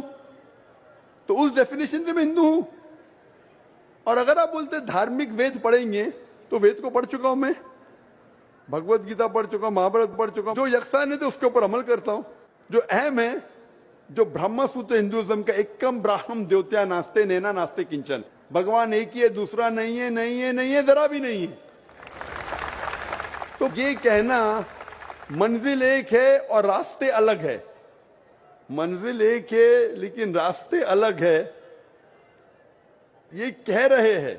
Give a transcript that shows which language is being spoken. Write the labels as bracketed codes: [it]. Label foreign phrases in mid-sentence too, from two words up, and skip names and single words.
[ur] تو اس ڈیفینیشن سے میں ہندو ہوں. اور اگر آپ بولتے دھارمک وید پڑھیں گے تو وید کو پڑھ چکا ہوں میں، بھگوت گیتا پڑھ چکا ہوں، مہابھارت پڑھ چکا ہوں. جو یکساں ہے اس کے اوپر عمل کرتا ہوں. جو اہم ہے، جو برہما سوتر ہندوازم کا [sa] एकम् ब्रह्म द्वितीय नास्ते नेना नास्ते किंचन, [ur] بھگوان ایک ہی ہے، دوسرا نہیں ہے ذرا بھی نہیں ہے. تو یہ کہنا منزل ایک ہے اور راستے الگ ہے. منزل ایک ہے لیکن راستے الگ ہے، یہ کہہ رہے ہیں.